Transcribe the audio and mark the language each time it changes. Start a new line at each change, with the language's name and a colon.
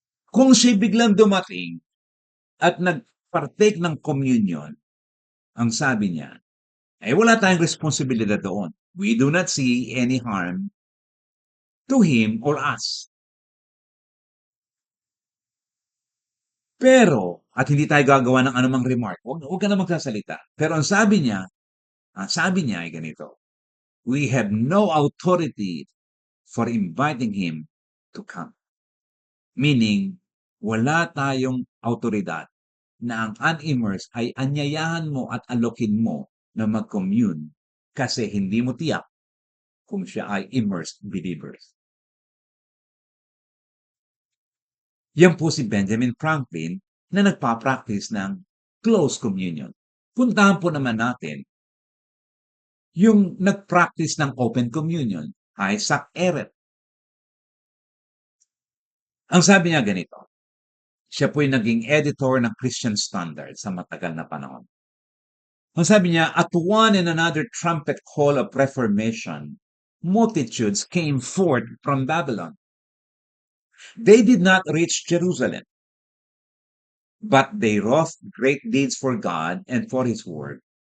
Filipino: Kung siya biglang dumating at nag-partake ng communion, ang sabi niya, ay wala tayong responsibilidad doon.
English: We do not see any harm to him or us.
Filipino: Pero, at hindi tayo gagawa ng anumang remark, huwag ka na magsasalita. Pero ang sabi niya ay ganito,
English: we have no authority for inviting him to come.
Filipino: Meaning, wala tayong autoridad na ang unimmersed ay anyayahan mo at alokin mo na mag-commune kasi hindi mo tiyak kung siya ay immersed believers. Yan po si Benjamin Franklin na nagpa-practice ng close communion. Puntahan po naman natin yung nag-practice ng open communion, Isaac Eret. Ang sabi niya ganito, siya po'y naging editor ng Christian Standard sa matagal na panahon. Ang sabi niya,
English: at one and another trumpet call of reformation, multitudes came forth from Babylon. They did not reach Jerusalem, but they wrought great deeds for God and for his word.